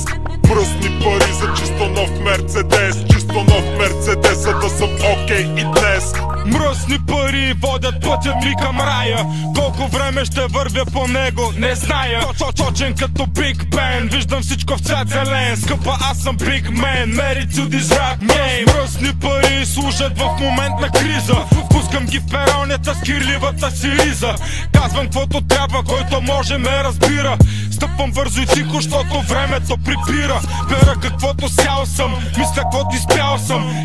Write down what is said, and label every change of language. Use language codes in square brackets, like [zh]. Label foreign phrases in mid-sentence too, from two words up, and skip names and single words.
[bg] Мръсни пари за чисто нов Мерцедес. Чисто нов Мерцедеса да съм окей и днес. Мръсни пари водят пътя ми към рая. Колко време ще вървя по него, не зная. Точен като Big Ben, виждам всичко в цвят зелен. Скъпа, аз съм [en] Big Man, married to this rap game. [bg] Мръсни пари служат в момент на криза. Пускам ги в перонята с кирливата си риза. Казвам каквото трябва, който може ме разбира. Стъпвам бързо и тихо, защото времето припира. Бера каквото сял съм, мисля каквото изпял съм.